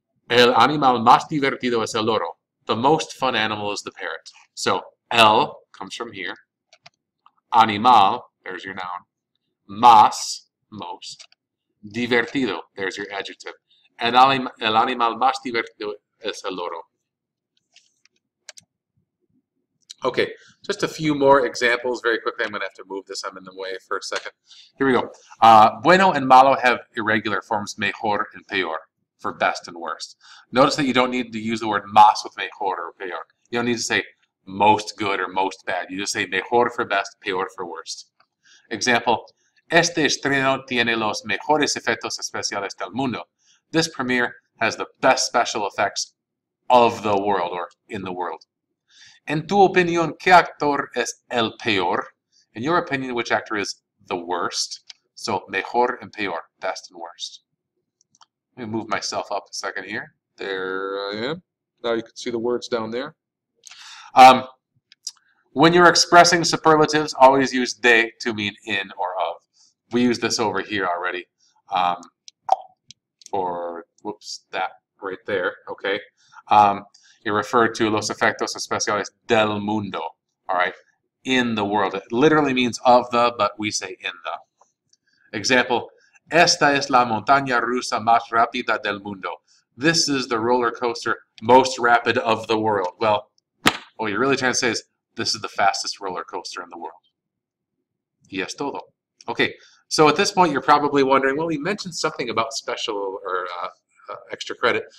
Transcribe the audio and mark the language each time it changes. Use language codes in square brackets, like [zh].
[es] El animal más divertido es el loro. [en] The most fun animal is the parrot. So el comes from here. Animal, there's your noun. Más, most. Divertido, there's your adjective. [es] El animal más divertido es el loro. [en] Okay, just a few more examples very quickly. I'm going to have to move this. I'm in the way for a second. Here we go. Bueno and malo have irregular forms, mejor and peor, for best and worst. Notice that you don't need to use the word más with mejor or peor. You don't need to say most good or most bad. You just say mejor for best, peor for worst. [es] Example, este estreno tiene los mejores efectos especiales del mundo. [en] This premiere has the best special effects of the world, or in the world. [es] En tu opinión, ¿qué actor es el peor? [en] In your opinion, which actor is the worst? So, mejor and peor, best and worst. Let me move myself up a second here. There I am. Now you can see the words down there. When you're expressing superlatives, always use de to mean in or of. We use this over here already for, whoops, that right there, okay? You refer to [es] los efectos especiales del mundo, [en] all right? In the world. It literally means of the, but we say in the. [es] Example, esta es la montaña rusa más rápida del mundo. [en] This is the roller coaster most rapid of the world. Well, what you're really trying to say is this is the fastest roller coaster in the world. [es] Y es todo. [en] Okay, so at this point you're probably wondering, well, he mentioned something about special or extra credit.